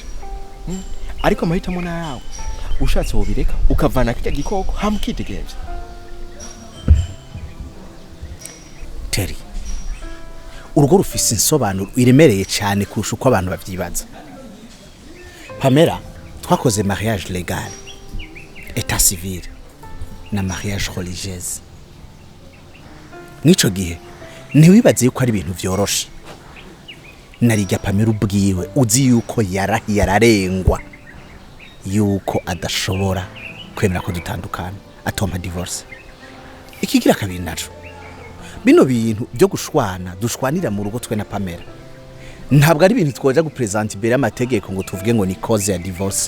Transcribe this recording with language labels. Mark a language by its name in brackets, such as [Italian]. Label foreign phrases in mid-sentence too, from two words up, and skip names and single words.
[Rundi] Ariko amahitamwo na yawe. Ushatse wobireka ukavana kijya gikoko hamukitegereje. Terry, urugo rufise insobanuro iremereye cyane kurusha uko abantu bavyibaza. Pamela, twakoze [French] mariage légal, état civil [Rundi] na [French] mariage religieuse. [Rundi] Nico gihe ntiwibaze yuko ari ibintu vyoroshe. Narijya Pamela ubwiwe uzi yuko yararengwa yuko adashobora kwemera ko dutandukana, atoma divorce. Ikigira kabiri naco, bino bintu byo dushwanira mu rugo twe na Pamela ntabwo ari ibintu twoja gupresent imbere y'amategeko ngo tuvuge ngo ni cause ya divorce.